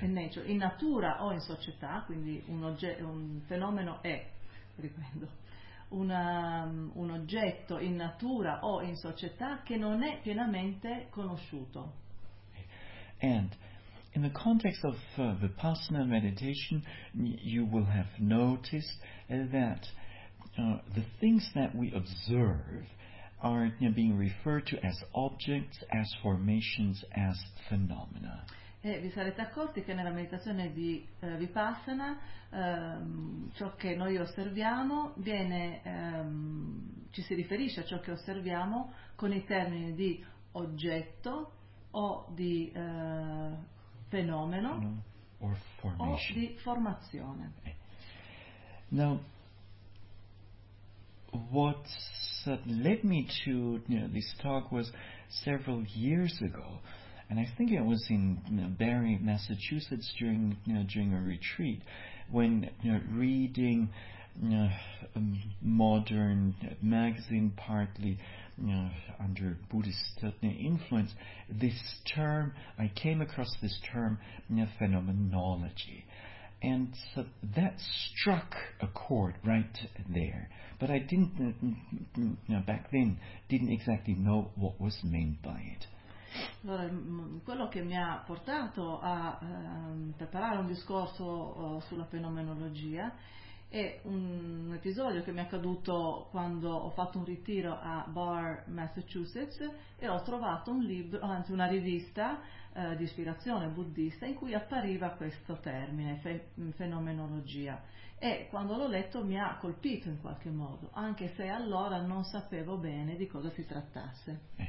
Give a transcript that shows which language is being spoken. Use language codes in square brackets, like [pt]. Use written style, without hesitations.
[en] In nature, [it] in natura o in società, quindi un fenomeno è, riprendo, un oggetto in natura o in società che non è pienamente conosciuto. [en] And in the context of Vipassana meditation, you will have noticed that the things that we observe are being referred to as objects, as formations, as phenomena. [it] E vi sarete accorti che nella meditazione di Vipassana ciò che noi osserviamo viene ci si riferisce a ciò che osserviamo con i termini di oggetto o di fenomeno [en] or formation. [it] O di formazione. [en] Okay. Now, what led me to this talk was several years ago, and I think it was in Barre, Massachusetts, during a retreat, when reading a modern magazine, partly under Buddhist influence, this term, I came across this term, phenomenology. And so that struck a chord right there. But I didn't, back then, didn't exactly know what was meant by it. [it] Allora, quello che mi ha portato a preparare un discorso sulla fenomenologia è un episodio che mi è accaduto quando ho fatto un ritiro a Barre, Massachusetts, e ho trovato un libro, anzi una rivista di ispirazione buddista in cui appariva questo termine, fenomenologia, e quando l'ho letto mi ha colpito in qualche modo, anche se allora non sapevo bene di cosa si trattasse.